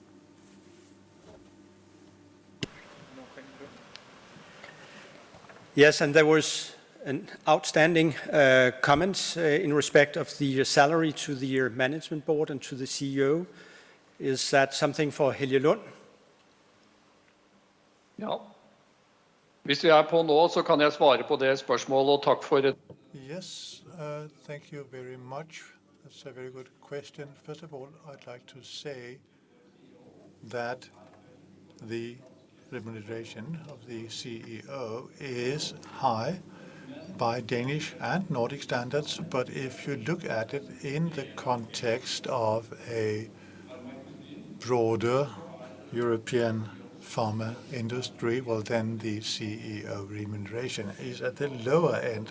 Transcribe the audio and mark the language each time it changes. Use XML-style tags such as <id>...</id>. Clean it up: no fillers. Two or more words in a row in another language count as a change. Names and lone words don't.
<en>Yes, and there was an outstanding comment in respect of the salary to the management board and to the CEO. Is that something for Helge Lund?</en> <no>Ja. Hvis vi på nå, så kan jeg svare på det spørsmålet, og takk for det.</no> <en>Yes, thank you very much. That's a very good question. First of all, I'd like to say that the remuneration of the CEO is high by Danish and Nordic standards, but if you look at it in the context of a broader European pharma industry, well, then the CEO remuneration is at the lower end.</en>